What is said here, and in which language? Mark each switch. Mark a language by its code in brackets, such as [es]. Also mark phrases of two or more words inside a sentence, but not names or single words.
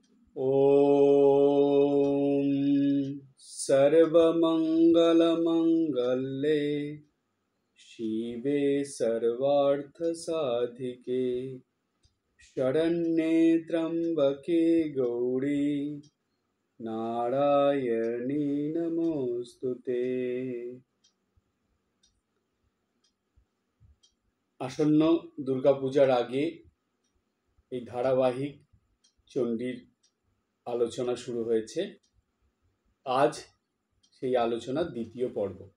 [sa] ॐ सर्वमङ्गलमङ्गले शिवे सर्वार्थसाधिके शरण्ये त्र्यम्बके गौरी नारायणी नमोस्तुते। [bn] আসন্ন দুর্গাপূজার আগে এই ধারাবাহিক চণ্ডীর আলোচনা শুরু হয়েছে। আজ সেই আলোচনার দ্বিতীয় পর্ব।